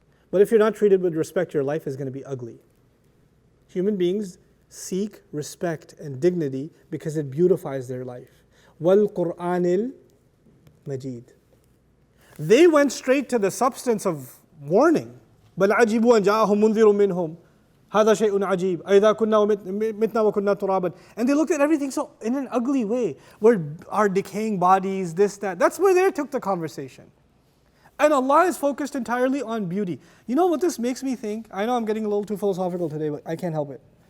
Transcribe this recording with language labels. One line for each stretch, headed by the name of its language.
English: But if you're not treated with respect, your life is going to be ugly. Human beings seek respect and dignity because it beautifies their life. Wal Qur'anil Majid. They went straight to the substance of warning.
Arabic: بل عجبوا أن جاءهم منذر منهم هذا شيء عجيب أإذا كنا متنا وكنا ترابا.
English: And they looked at everything so in an ugly way, where our decaying bodies, this, that. That's where they took the conversation. And Allah is focused entirely on beauty. You know what this makes me think? I know I'm getting a little too philosophical today, but I can't help it.